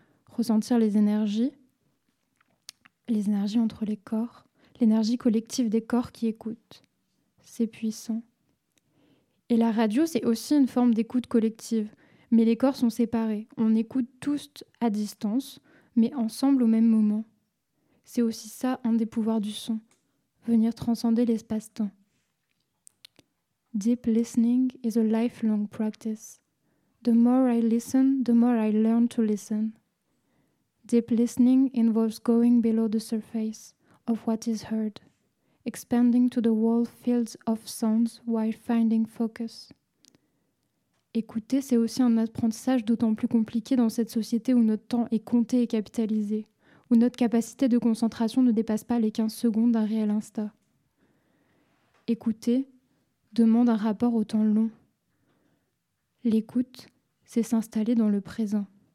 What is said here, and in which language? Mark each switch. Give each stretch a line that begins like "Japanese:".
French: Ressentir les énergies entre les corps, l'énergie collective des corps qui écoutent. C'est puissant. Et la radio, c'est aussi une forme d'écoute collective. Mais les corps sont séparés. On écoute tous à distance, mais ensemble au même moment. C'est aussi ça un des pouvoirs du son. Venir transcender l'espace-temps.
English: Deep listening is a lifelong practice. The more I listen, the more I learn to listen. Deep listening involves going below the surface of what is heard, expanding to the whole fields of sounds while finding focus.
French: Écouter, c'est aussi un apprentissage d'autant plus compliqué dans cette société où notre temps est compté et capitalisé, où notre capacité de concentration ne dépasse pas les 15 secondes d'un réel instant. Écouter demande un rapport au temps long. L'écoute, c'est s'installer dans le présent.